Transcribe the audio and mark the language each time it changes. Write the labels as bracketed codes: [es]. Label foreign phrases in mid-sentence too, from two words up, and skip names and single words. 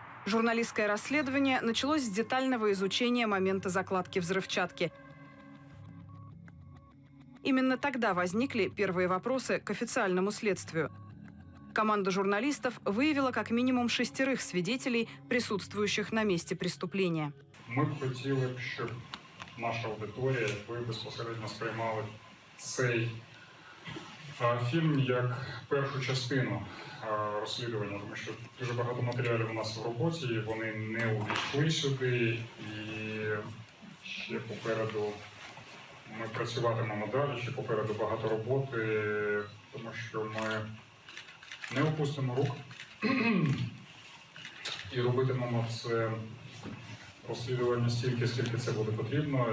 [ru] Журналистское расследование началось с детального изучения момента закладки взрывчатки. Именно тогда возникли первые вопросы к официальному следствию. Команда журналистов выявила как минимум 6 свидетелей, присутствующих на месте преступления. [uk] Ми б хотіли, щоб наша аудиторія, ви безпосередньо сприймали цей фільм як першу частину розслідування, тому що дуже багато матеріалів у нас в роботі, вони не увійшли сюди, і ще попереду ми працюватимемо далі, ще попереду багато роботи, тому що ми не опустимо рук і робитимемо це розслідування стільки, скільки це буде потрібно.